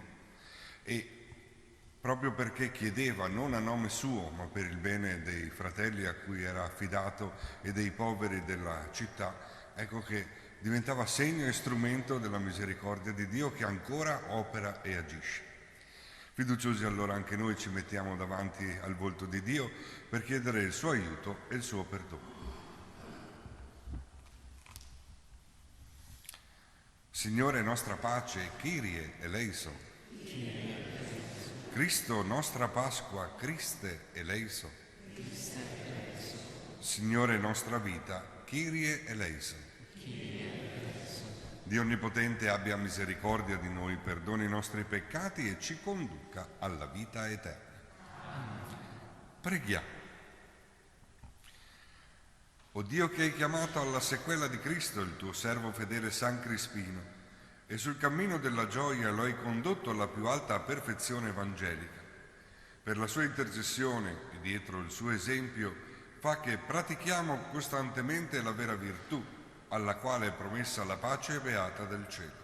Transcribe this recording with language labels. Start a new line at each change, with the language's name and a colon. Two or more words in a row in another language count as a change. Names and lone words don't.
Italian: E proprio perché chiedeva non a nome suo, ma per il bene dei fratelli a cui era affidato e dei poveri della città, ecco che diventava segno e strumento della misericordia di Dio che ancora opera e agisce. Fiduciosi allora anche noi ci mettiamo davanti al volto di Dio per chiedere il suo aiuto e il suo perdono. Signore nostra pace,
Greek: Κύριε ἐλέησον.
Italian: Cristo nostra Pasqua,
Greek: Χριστὲ ἐλέησον.
Italian: Signore nostra vita,
Greek: Κύριε ἐλέησον.
Italian: Dio Onnipotente abbia misericordia di noi, perdoni i nostri peccati e ci conduca alla vita eterna. Preghiamo. O Dio che hai chiamato alla sequela di Cristo il tuo servo fedele San Crispino e sul cammino della gioia lo hai condotto alla più alta perfezione evangelica, per la sua intercessione e dietro il suo esempio fa che pratichiamo costantemente la vera virtù alla quale è promessa la pace beata del cielo.